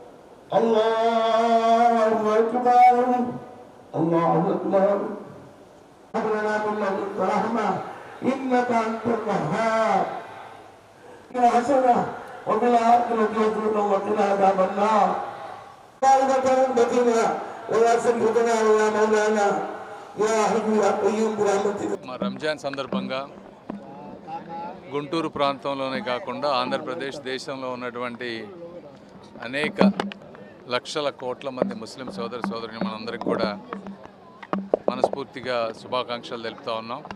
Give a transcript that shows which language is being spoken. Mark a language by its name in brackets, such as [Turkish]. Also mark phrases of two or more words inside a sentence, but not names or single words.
[Arabic] الله أكبر الله أكبر هب لنا من لدنك رحمة إنك أنت الوهاب حسنة وبالآخرة حسنة وقنا عذاب النار بارك بنا ولا سيدنا ولا مولانا يا حي يا قيوم برحمتك. [Telugu] రంజాన్ సందర్భంగా గుంటూరు ప్రాంతంలోనే కాకుండా ఆంధ్రప్రదేశ్ దేశంలో ఉన్నటువంటి అనేక లక్షల కోట్ల మంది ముస్లిం సోదర సోదరుని మనందరికీ కూడా మనస్ఫూర్తిగా శుభాకాంక్షలు తెలుపుతా ఉన్నాం.